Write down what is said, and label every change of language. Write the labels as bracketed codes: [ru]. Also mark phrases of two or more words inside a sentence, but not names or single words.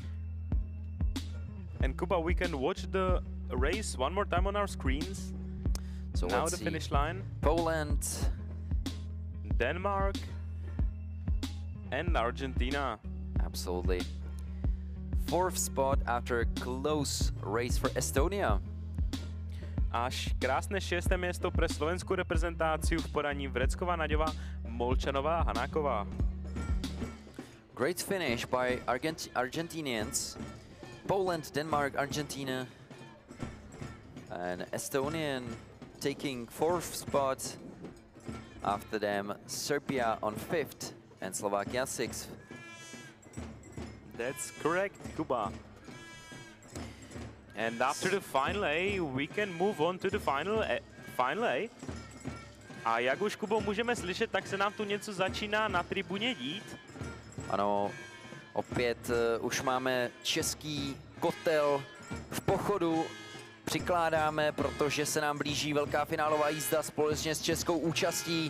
[en] And Kuba, we can watch the race one more time on our screens. So now let's the see. finish line. Poland, Denmark and Argentina. absolutely. Fourth spot after a close race for Estonia. [sk] Až krásne 6. miesto pre slovenskú reprezentáciu v podaní Vrecková, Naďová, Molčanová, Hanáková. [en] Great finish by Argentinians. Poland, Denmark, Argentina, and Estonian taking fourth spot. After them, Serbia on fifth and Slovakia sixth. That's correct, Kuba. And after the Final A, we can move on to the Final A. [cs] A jak už, Kubo, můžeme slyšet, tak se nám tu něco začíná na tribuně dít. Ano, opět už máme český kotel v pochodu. Přikládáme, protože se nám blíží velká finálová jízda společně s českou účastí.